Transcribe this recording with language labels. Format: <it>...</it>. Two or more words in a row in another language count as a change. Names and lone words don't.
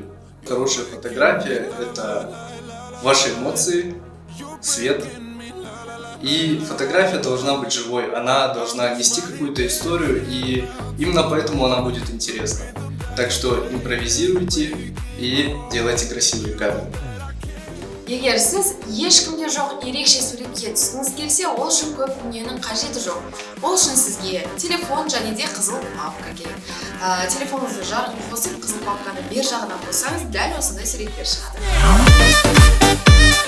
<ru>Хорошая фотография – это ваши эмоции, свет. И фотография должна быть живой, она должна нести какую-то историю, и именно поэтому она будет интересна. Так что импровизируйте и делайте красивые кадры.</ru> <kk>Егер сіз ешкімде жоқ ерекше суретке түскіңіз келсе, ол үшін көп дүниенің қажеті жоқ. Ол үшін сізге телефон және де қызыл папка керек. Телефоныңызды жарығын қосып, қызыл папканы бер жағына қоссаңыз, дәл осындай суреттер шығады.</kk>